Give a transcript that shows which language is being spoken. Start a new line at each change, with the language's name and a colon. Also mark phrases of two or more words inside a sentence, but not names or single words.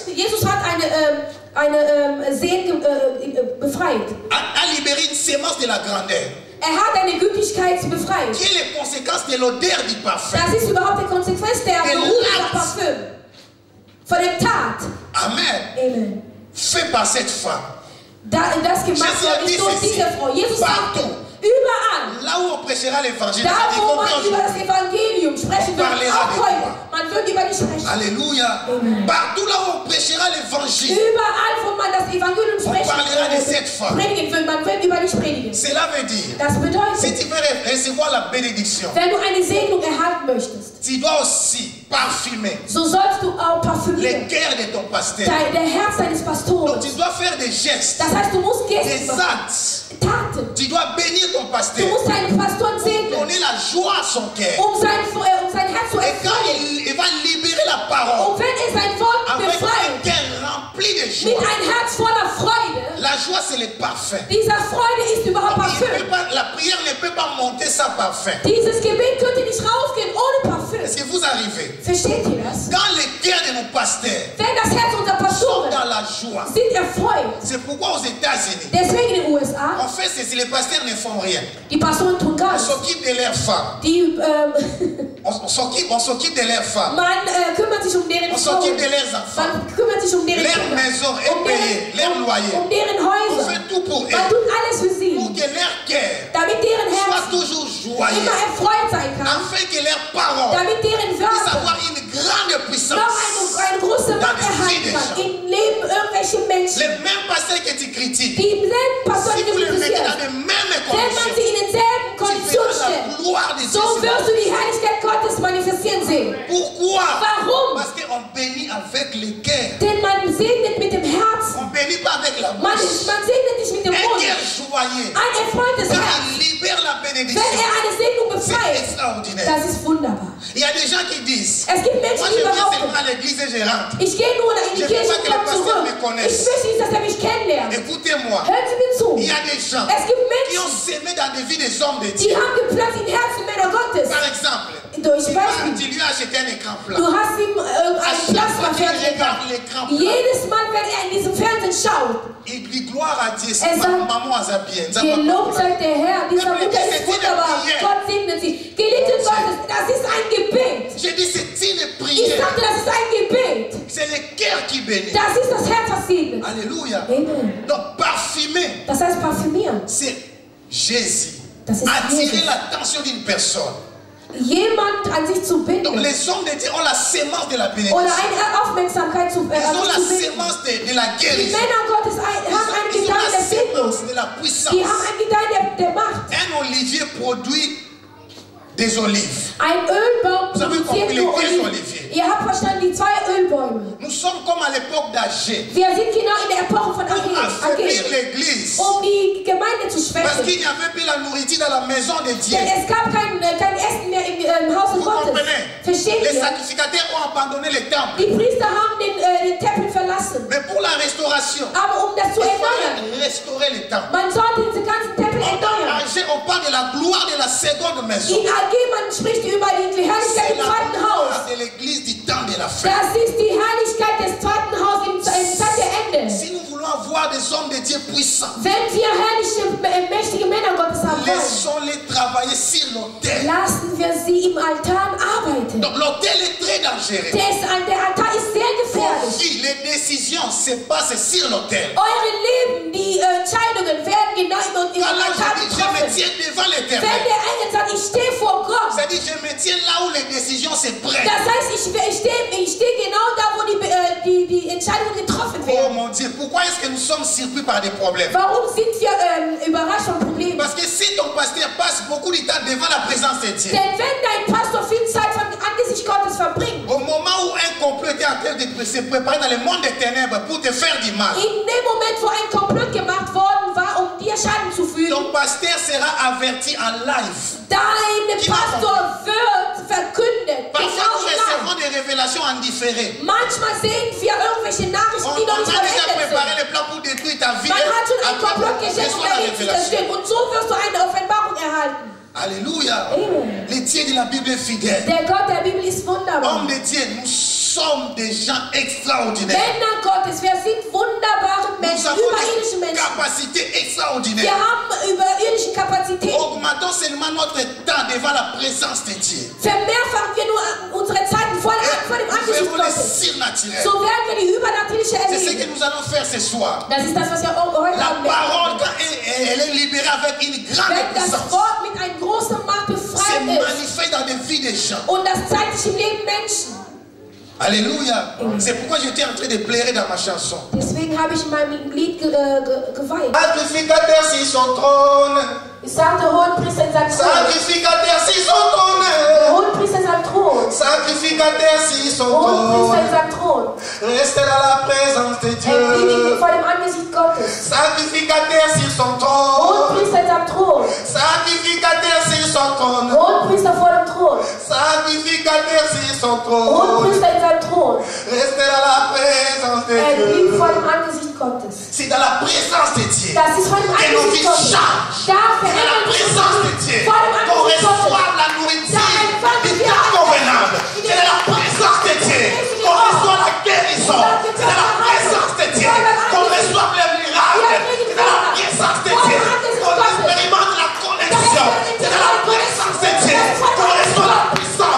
German: Jesus hat eine Sehen befreit.
French: A libéré une sémence de la grandeur.
German: Hat eine Gütigkeit befreit.
French: Qui est les conséquences de l'odeur du parfum?
German: Das ist überhaupt die Konsequenz der Der Geruch Tat. der Parfüm. Von dem Tat. Amen. Amen.
French: Fait par cette femme.
German: Das gemacht Jesus wurde nicht durch
French: dit
German: diese
French: ceci.
German: Frau. Jesus sagte,
French: Partout.
German: überall.
French: Là où on prêchera l'évangile,
German: Da,
French: y
German: wo man
French: compris
German: über das
French: aujourd'hui.
German: Evangelium sprechen wird,
French: parlera
German: auch
French: de
German: heute,
French: toi.
German: man wird über dich sprechen. Alléluia.
French: Partout là où on prêchera l'évangile,
German: Überall, wo man das Evangelium sprechen
French: parlera de cette femme.
German: predigen will, man wird über dich predigen.
French: cela veut dire,
German: Das
French: si
German: bedeutet,
French: tu veux recevoir la bénédiction,
German: wenn du eine Segnung erhalten möchtest,
French: tu dois aussi parfumer
German: so sollst du auch
French: le
German: parfümieren.
French: cœur de ton pasteur.
German: Der Herz deines
French: Donc
German: Pastors.
French: tu dois faire des gestes,
German: Das heißt, du musst Gesten
French: des
German: machen,
French: actes.
German: Taten.
French: Tu dois bénir ton
German: Du
French: pasteur,
German: musst deinen Pastor segnen,
French: donner la joie à son cœur.
German: sein Herz zu
French: Et quand
German: erfreuen.
French: il va libérer la parole
German: Und wenn er sein Wort
French: avec un
German: befreit,
French: cœur rempli de
German: mit
French: joie,
German: ein Herz voller Freude,
French: la joie c'est le parfum.
German: dieser Freude ist überhaupt Parfüm.
French: La prière ne peut pas monter sans parfum.
German: Dieses Gebet könnte nicht raufgehen ohne Parfüm.
French: Est-ce que vous arrivez?
German: Versteht ihr das?
French: Quand le cœur de nos pasteurs
German: Wenn das Herz unserer
French: sont
German: Pastoren
French: dans la joie,
German: sind erfreut.
French: c'est pourquoi aux États-Unis,
German: Deswegen in den USA,
French: on fait ceci, les pasteurs ne font rien.
German: die Pastoren tun gar
French: On
German: nichts.
French: s'occupe de leurs femmes.
German: Die,
French: On s'occupe de leurs femmes.
German: man kümmert sich um deren
French: On
German: Frauen.
French: s'occupe de leurs enfants.
German: Man kümmert sich um deren
French: Leur
German: Kinder.
French: maison est payée, leur loyer.
German: Um deren
French: On
German: Häuser.
French: fait tout pour
German: Man
French: eux.
German: tut alles für sie.
French: Pour que leur cœur
German: Damit deren
French: soit
German: Herz
French: toujours joyeux.
German: immer erfreut sein kann.
French: Afin que leurs paroles
German: Damit deren
French: puissent
German: Wörter
French: avoir une grande
German: noch
French: puissance.
German: eine große
French: Dans
German: Macht
French: les vies
German: erhalten
French: des
German: kann.
French: gens.
German: Im Leben irgendwelche Menschen.
French: Les mêmes pasteurs que tu critiques,
German: Die selben Pastoren,
French: si
German: die
French: vous
German: du
French: les mettez dans
German: kritisierst.
French: les mêmes
German: Wenn man
French: conditions,
German: sie in denselben
French: tu
German: Konditionen
French: verras
German: stellt,
French: la gloire de Dieu.
German: so
French: sur
German: wirst du die Herrlichkeit Gottes manifestieren sehen.
French: Pourquoi?
German: Warum?
French: Parce qu'on bénit avec le cœur.
German: Denn man segnet mit dem Herzen.
French: On ne bénit pas avec la
German: Man
French: bouche.
German: segnet nicht mit dem
French: Un
German: Mund.
French: cœur joyeux.
German: Ein erfreutes
French: Quand
German: Herz.
French: il libère la
German: Wenn
French: bénédiction,
German: er eine Segnung
French: c'est
German: befreit,
French: extraordinaire.
German: das ist wunderbar.
French: Il y a des gens qui disent,
German: Es gibt Menschen,
French: moi
German: die
French: je viens
German: behaupten,
French: seulement à l'église et je rentre.
German: Ich gehe nur in die
French: Je
German: Kirche
French: veux
German: und
French: que le
German: komme
French: pasteur
German: zurück.
French: me
German: Ich
French: connaisse.
German: möchte nicht, dass er mich kennenlernt.
French: Écoutez-moi.
German: Hören Sie mir zu.
French: Il y a des gens
German: Es gibt
French: qui ont
German: Menschen,
French: semé dans des vies des hommes de
German: die
French: Dieu.
German: haben gepflanzt in Herzen Männer Gottes.
French: Par exemple,
German: Durch
French: tu
German: Beispiel.
French: lui as acheté un écran plat.
German: Du hast ihm
French: À
German: ein
French: chaque fois qu'il
German: Plasmafernseher
French: regarde
German: gehabt.
French: l'écran plat,
German: Jedes Mal, wenn er in diesem Fernsehen schaut,
French: il dit gloire à Dieu. C'est
German: Er sagt,
French: maman a bien.
German: gelobt sei der Herr, dieser Mutter ist wunderbar, Gott segnet sie. Geliebte Gottes, das ist ein Gebet.
French: Je dis c'est une
German: Ich
French: prière.
German: sagte, das ist ein Gebet.
French: C'est le cœur qui bénit.
German: Das ist das Herz, was segnet. Alléluia. Amen.
French: Donc parfumer,
German: Das heißt parfümieren.
French: c'est Jésus.
German: Das ist
French: Attirer
German: Jesus.
French: l'attention d'une personne.
German: Jemand an sich zu
French: Donc
German: binden
French: les hommes de Dieu ont la sémence de la
German: oder
French: bénédiction.
German: eine Aufmerksamkeit zu
French: Ils ont la
German: binden.
French: sémence de la
German: Die
French: guérison.
German: Männer Gottes haben einen
French: Ils ont
German: Gedanken
French: la
German: der Segnung.
French: sémence de la puissance.
German: Die haben einen Gedanken der Macht.
French: Un olivier produit des olives.
German: Ein Ölbaum
French: Vous avez compris
German: produziert
French: les
German: nur
French: deux
German: Oliven.
French: oliviers.
German: Ihr habt verstanden, die zwei Ölbäume.
French: Nous sommes comme à l'époque d'Agé.
German: Wir sind genau in der Epoche von
French: Pour affaiblir
German: Agé,
French: l'église.
German: die Gemeinde zu
French: Parce
German: schwächen.
French: qu'il n'y avait plus la nourriture dans la maison de Dieu.
German: Denn es gab kein Essen mehr im Hause
French: Vous
German: Gottes.
French: comprenez?
German: Versteht
French: Les
German: ihr?
French: sacrificateurs ont abandonné le temple.
German: Die Priester haben den Tempel verlassen.
French: Mais pour la restauration,
German: Aber um das zu
French: il
German: erneuern,
French: fallait restaurer le temple.
German: man sollte diesen ganzen Tempel erneuern.
French: Agé, on parle de la gloire de la seconde maison.
German: In AG, man spricht über die Herrlichkeit
French: C'est
German: im
French: la
German: zweiten
French: gloire
German: Haus.
French: de l'église du temps de la fin.
German: Das ist die Herrlichkeit des zweiten Hauses im Zeit der Ende.
French: Si nous voulons avoir des hommes de Dieu puissants,
German: Wenn wir herrliche, mächtige Männer Gottes haben wollen,
French: laissons-les travailler sur l'autel.
German: lassen wir sie im Altar arbeiten.
French: Donc l'autel est très dangereux.
German: Der Altar ist sehr
French: Vos
German: gefährlich.
French: vies, les décisions se passent sur l'autel.
German: Eure Leben, die Entscheidungen werden genau im
French: Quand là,
German: Altar
French: je dis, je me
German: getroffen.
French: tiens devant
German: Wenn
French: l'éternel.
German: der Engel sagt, ich stehe vor Gott,
French: C'est-à-dire, je me tiens là où les décisions se prennent.
German: das heißt, ich stehe genau da, wo die Entscheidungen getroffen Oh werden.
French: mon Dieu, pourquoi est-ce que nous sommes surpris par des problèmes?
German: Warum sind wir überrascht von Problemen?
French: Parce que si ton pasteur passe beaucoup de temps devant la présence de Dieu,
German: Denn wenn dein Pastor viel Zeit von Angesicht Gottes verbringt,
French: au moment où un complot était en train de se préparer dans le monde des ténèbres pour te faire du mal,
German: in dem Moment, wo ein Komplott gemacht worden war, um dir Schaden zu fügen,
French: ton pasteur sera averti en live.
German: dein Pastor wird verkündet.
French: Parfois,
German: Genau
French: nous
German: genau.
French: recevons des révélations en différé.
German: Manchmal sehen wir irgendwelche Nachrichten,
French: On
German: die noch
French: a
German: nicht
French: déjà
German: vollendet
French: préparé
German: sind.
French: le plan pour détruire ta vie.
German: Man hat schon ein
French: Après,
German: Komplott
French: on
German: geschickt, um
French: reçoit la
German: dagegen zu
French: révélation.
German: zerstören. Und so wirst du eine Offenbarung erhalten. Alléluia. Amen.
French: Les dieux de la Bible est fidèle.
German: Der Gott der Bibel ist wunderbar.
French: Hommes de Dieu, nous sommes des gens extraordinaires.
German: Männer Gottes, wir sind wunderbare
French: Nous
German: Menschen,
French: avons
German: überirdische
French: des
German: Menschen.
French: capacités
German: Wir
French: extraordinaires.
German: haben überirdische Kapazitäten.
French: Augmentons seulement notre temps devant la présence de Dieu.
German: Vermehrfachen wir nur unsere Zeiten vor dem
French: Nous
German: Angesicht
French: ferons les
German: Gottes.
French: surnaturels.
German: So werden wir die übernatürliche
French: C'est ce que
German: erleben.
French: nous allons faire ce soir.
German: Das ist das, was wir heute
French: La
German: Abend
French: parole,
German: werden.
French: quand elle est libérée avec une grande
German: Wenn das
French: puissance,
German: Wort mit einer großen Macht
French: c'est
German: befreit ist
French: manifeste dans des vies des gens.
German: und das zeigt sich im Leben Menschen. Alléluia.
French: C'est pourquoi j'étais en train de pleurer dans ma chanson.
German: Deswegen habe ich in meinem Lied geweint.
French: Sacrificateur sur son trône.
German: Ich sagte, Hohenpriester in seinem Thron.
French: Sacrificateur sur son
German: Der
French: trône.
German: Hohenpriester in seinem Thron.
French: Sacrificateur sur son
German: Hohenpriester in
French: trône.
German: seinem Thron.
French: Reste dans la présence de
German: Er
French: Dieu.
German: liegt vor dem Angesicht Gottes.
French: Sacrificateur sur son trône.
German: Hohenpriester in seinem Thron.
French: Sacrificateur sur son trône.
German: Hohenpriester vor dem Thron.
French: Sacrificateur sur son trône.
German: Hohenpriester in seinem Thron.
French: Reste dans la présence de
German: Er liegt
French: Dieu.
German: vor dem Angesicht Gottes.
French: C'est dans la présence de Dieu
German: Das ist vor dem
French: que nos
German: Angesicht
French: vies
German: Gottes.
French: changent.
German: Da
French: C'est dans la
German: verändert sich
French: présence de Dieu
German: vor dem
French: qu'on
German: Angesicht Gottes.
French: reçoit la nourriture du temps convenable. C'est dans la présence de Dieu qu'on reçoit la guérison. C'est dans la présence de Dieu qu'on reçoit les miracles. C'est dans la présence de Dieu qu'on expérimente la connexion. C'est dans la présence de Dieu qu'on reçoit la puissance.